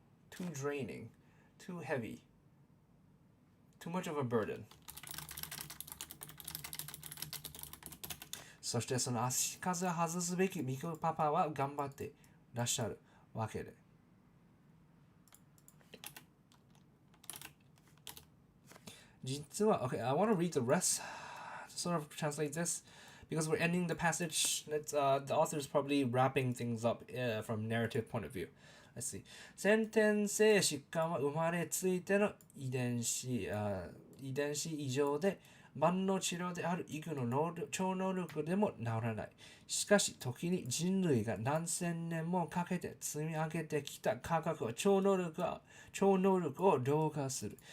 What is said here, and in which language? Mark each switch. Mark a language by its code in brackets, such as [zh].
[en] too draining, too heavy, too much of a burden. [ja] そしてその足かせを外すべきミコパパは頑張ってらっしゃるわけで。実は [en] okay, I want to read the rest to sort of translate this because we're ending the passage. The author is probably wrapping things up from narrative point of view. Let's see. [ja] 先天性疾患は生まれついての遺伝子異常で万能治療である医具の超能力でも治らない。しかし時に人類が何千年もかけて積み上げてきた科学は超能力を凌駕する。